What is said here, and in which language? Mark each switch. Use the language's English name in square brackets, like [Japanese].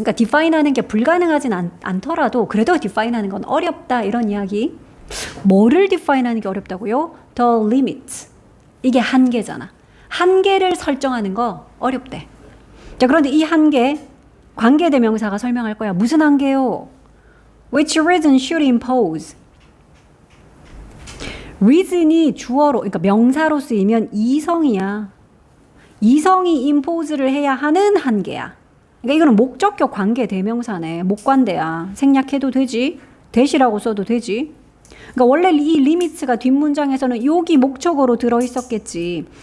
[Korean] 그러니까 define 하는 게 불가능하진 않더라도 그래도 define 하는 건 어렵다 이런 이야기. 뭐를 define 하는 게 어렵다고요? [English] The limit. [Korean] 이게 한계잖아. 한계를 설정하는 거 어렵대. 자, 그런데 이 한계 관계대명사가 설명할 거야. 무슨 한계요? [English] Which reason should impose? [Korean] reason이 주어로, 그러니까 명사로 쓰이면 이성이야. 이성이 impose를 해야 하는 한계야. 그러니까 이거는 목적격 관계대명사네. 목관대야. 생략해도 되지. 대시라고 써도 되지. 그러니까 원래 이 리미츠가 뒷문장에서는 여기 목적어로 들어있었겠지.